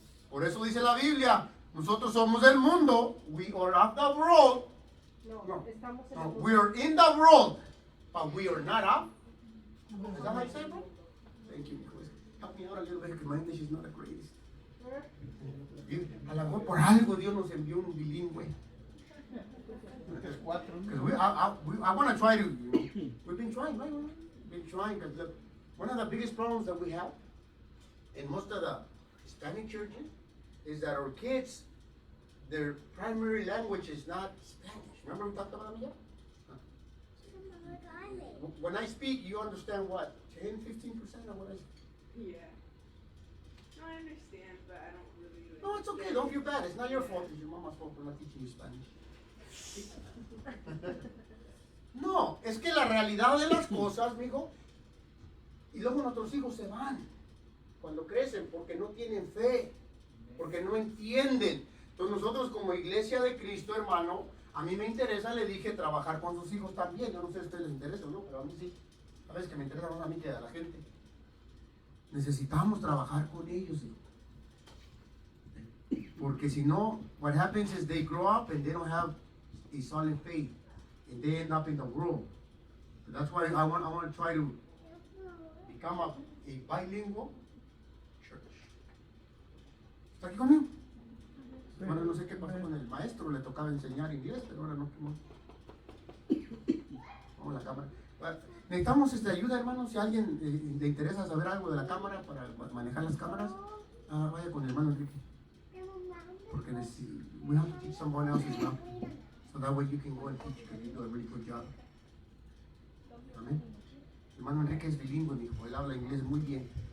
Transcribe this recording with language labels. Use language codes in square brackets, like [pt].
[es] Por eso dice la Biblia, nosotros somos del mundo, [en] we are of the world. No, we are in the world, but we are not of. Is that how you say it, bro? Thank you. Help me out a little bit because my English is not the greatest. [es] A lo mejor por algo Dios nos envió un bilingüe. Cuatro. [en] Because I want to try to, we've been trying, right? We've been trying, because look, one of the biggest problems that we have in most of the Hispanic churches is that our kids, their primary language is not Spanish. Remember we talked about that? When I speak, you understand what? 10, 15% of what I say? Yeah. No, I understand, but I don't really. No, it's okay. Don't feel bad. It's not your fault. It's your mama's fault for not teaching you Spanish. [es] No, es que la realidad de las cosas, mijo, y luego nuestros hijos se van cuando crecen porque no tienen fe, porque no entienden. Entonces nosotros como iglesia de Cristo, hermano, a mí me interesa, le dije, trabajar con sus hijos también. Yo no sé si a ustedes les interesa o no, pero a mí sí. Sabes que me interesa más a mí que a la gente. Necesitamos trabajar con ellos, hijo. Porque si no, [en] what happens is they grow up and they don't have a solid faith, and they end up in the world. That's why I want to try to become a bilingual church. [es] ¿Está aquí conmigo? Bueno, no sé qué pasó con el maestro, le tocaba enseñar inglés, pero ahora no. Vamos a la cámara. Necesitamos ayuda, hermanos. Si a alguien le interesa saber algo de la cámara para manejar las cámaras, vaya con el hermano Enrique. [en] Porque we have to teach someone else as well. So that way you can go and teach, because you do a really good job. [es] Amén. El hermano Enrique es bilingüe, hijo. Él habla inglés muy bien.